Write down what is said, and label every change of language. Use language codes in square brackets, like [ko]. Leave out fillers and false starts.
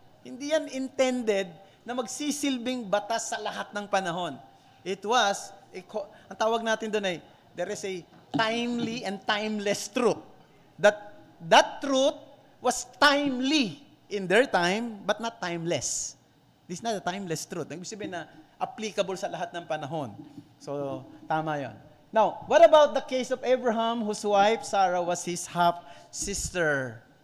[tl] Hindi yan intended na magsisilbing batas sa lahat ng panahon. [en] It was, [tl] ang tawag natin doon ay, [en] there is a timely and timeless truth. That truth was timely in their time, but not timeless. This is not a timeless truth. [tl] Ibig sabihin na applicable sa lahat ng panahon. So, tama yon. [en] Now, what about the case of Abraham, whose wife Sarah was his half-sister?